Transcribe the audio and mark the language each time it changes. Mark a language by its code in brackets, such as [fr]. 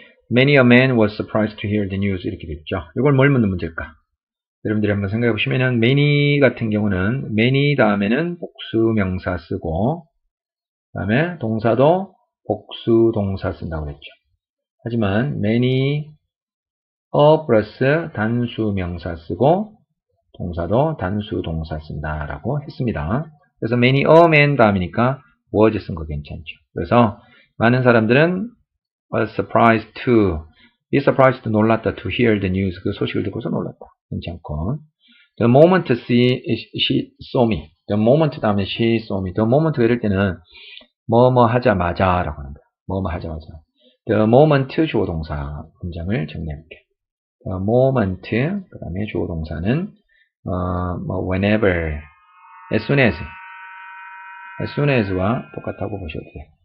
[en] Many a man was surprised to hear the news. [ko] 이렇게 됐죠. 이걸 뭘 묻는 문제일까? 여러분들이 한번 생각해 보시면은, many 같은 경우는, many 다음에는 복수명사 쓰고, 그 다음에 동사도 복수동사 쓴다고 그랬죠. 하지만, many a 플러스 단수명사 쓰고, 동사도 단수동사 쓴다라고 했습니다. 그래서 [en] many a man [ko] 다음이니까, was 쓴 거 괜찮죠. 그래서, 많은 사람들은 [en] was surprised to, [ko] be surprised, 놀랐다, [en] to hear the news, [ko] 그 소식을 듣고서 놀랐다. 괜찮고. [en] The moment she saw me. The moment [ko] 다음에 [en] she saw me. [ko] The moment 이럴 때는 뭐뭐 하자마자 라고 하는 거야. 뭐뭐 하자마자. [en] The moment [ko] 주어 동사 문장을 정리해볼게. The moment, 그 다음에 주어 동사는 whenever, as soon as와 똑같다고 보셔도 돼요.